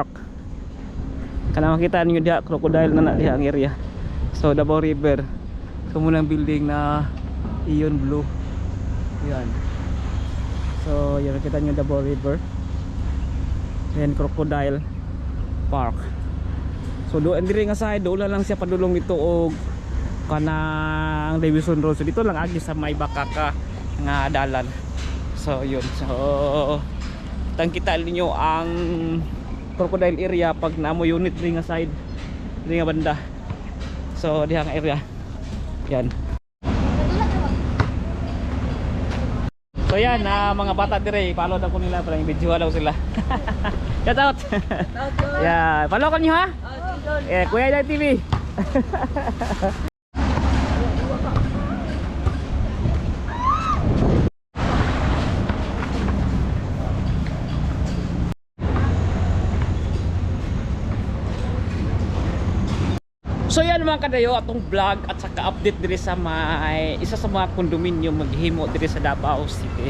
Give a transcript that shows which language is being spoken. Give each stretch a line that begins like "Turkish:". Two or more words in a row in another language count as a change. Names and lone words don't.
Cebuano: Kana makita niyo diha crocodile na diha ang area. So Davao River. So munang building na Ion Blue. Yan. So yun, kita nyo Davao River. Yan, Crocodile Park. So doon diri nga side, doon lang siya padulong ito og kanang Davison Road. So dito lang agi sa may Bakaka nga dalan. So yun. So tang kita ninyo ang Crocodile area pag namo unit ring nga side, ring nga banda. So diha nga area. Yan. So yan, mga bata dire, follow daw ko nila para i-video daw sila.
English: Shout out. Yeah,
Cebuano: follow ko niyo ha? Eh, Kuya Day TV. So yan mga kadayo, atong vlog at saka update diri sa may isa sa mga condominium maghimo diri sa Davao City.